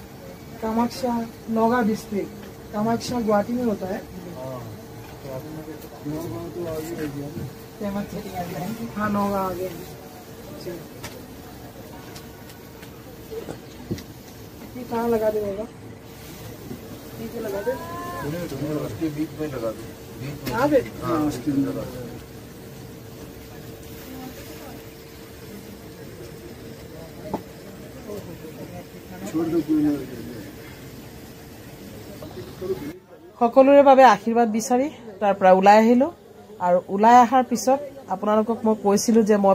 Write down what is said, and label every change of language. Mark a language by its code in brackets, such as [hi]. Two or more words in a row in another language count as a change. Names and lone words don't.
[hi] कामाख्या नौगा डिस्ट्रिक्ट कामाख्या गुवाहाटी में होता है हाँ नौगा आ गया कहाँ लगा दे होगा नीचे लगा दे उसके बीच में लगा दे उसके लगा दे [as] সকলোৰে বাবে আশীৰ্বাদ বিচাৰি তাৰ পৰা ওলাই আহিলো আৰু ওলাই আহাৰ পিছত আপোনালোকক মই কৈছিলো যে মই